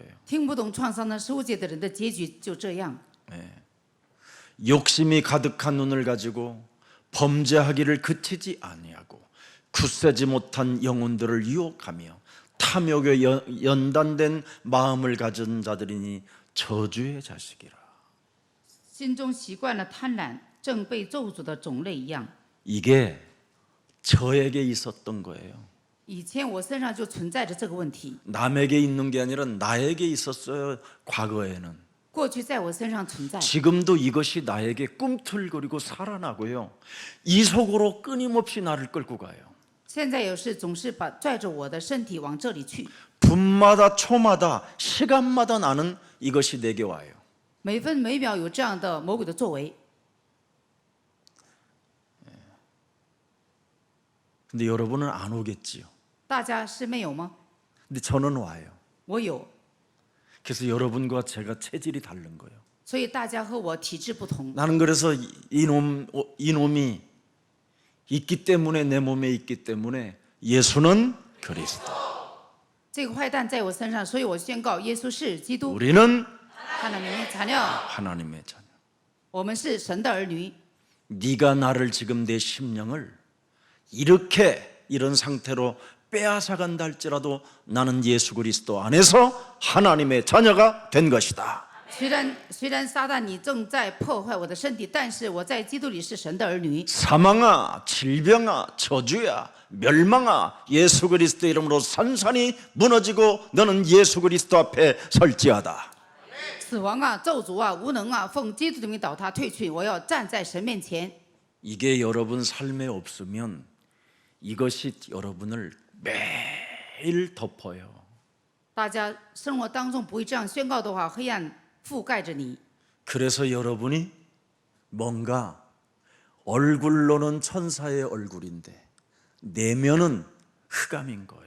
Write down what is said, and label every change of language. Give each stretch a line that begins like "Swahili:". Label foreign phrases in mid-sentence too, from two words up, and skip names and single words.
Chinese: 听不懂创伤的世界的人的结局就这样。
Korean: 욕심이 가득한 눈을 가지고 범죄하기를 그치지 아니하고 굳세지 못한 영혼들을 유혹하며 탐욕에 연단된 마음을 가진 자들이니 저주의 자식이라.
Chinese: 心中习惯了贪婪，正被咒诅的种类一样。
Korean: 이게 저에게 있었던 거예요.
Chinese: 以前我身上就存在着这个问题，
Korean: 남에게 있는 게 아니라 나에게 있었어요. 과거에는.
Chinese: 过去在我身上存在，
Korean: 지금도 이것이 나에게 꿈틀거리고 살아나고요. 이 속으로 끊임없이 나를 끌고 가요.
Chinese: 现在有事总是拽着我的身体往这里去，
Korean: 분마다 초마다 시간마다 나는 이것이 내게 와요.
Chinese: 每分每秒有这样的魔鬼的作为。
Korean: 근데 여러분은 안 오겠지요.
Chinese: 大家是没有吗？
Korean: 근데 저는 와요.
Chinese: 我有，
Korean: 그래서 여러분과 제가 체질이 다른 거예요.
Chinese: 所以大家和我体质不同。
Korean: 나는 그래서 이놈이 있기 때문에 내 몸에 있기 때문에 예수는 그리스도.
Chinese: 这个坏蛋在我身上，所以我宣告耶稣是基督，
Korean: 우리는 하나님의 자녀， 하나님의 자녀.
Chinese: 我们是神的儿女。
Korean: 네가 나를 지금 내 심령을 이렇게 이런 상태로 빼앗아간다 할지라도 나는 예수 그리스도 안에서 하나님의 자녀가 된 것이다.
Chinese: 虽然撒旦你正在破坏我的身体，但是我在基督里是神的儿女。
Korean: 사망아, 질병아, 저주야, 멸망아, 예수 그리스도 이름으로 산산이 무너지고 너는 예수 그리스도 앞에 설지하다.
Chinese: 死亡啊，咒诅啊，无能啊，奉基督的名倒塌退去，我要站在神面前。
Korean: 이게 여러분 삶에 없으면 이것이 여러분을 매일 덮어요.
Chinese: 大家生活当中不会这样宣告的话，黑暗覆盖着你。
Korean: 그래서 여러분이 뭔가 얼굴로는 천사의 얼굴인데 내면은 흑암인 거예요.